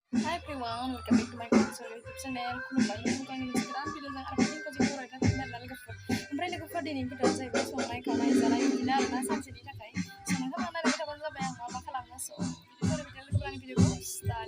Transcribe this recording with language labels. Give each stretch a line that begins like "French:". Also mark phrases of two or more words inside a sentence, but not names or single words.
English: Hai everyone, welcome back to my YouTube channel.
Bodo: खुलुमबाय नोंथांनि मोनसे गोदान भिडिअजों आरो फिन खनसे फरायना फैफिननाय लोगोफोर ओमफ्राय लोगोफोर दिनैनि भिडिअआ जाहैबाय संनाय खावनाय जानाय बिदिनो आरोना सानसेनि थाखाय संनायखौ नायबाय थाबानो जाबाय आं मा मा खालामो स' बिदिनो लोगोफोर आंनि भिडिअखौ स्टार्ट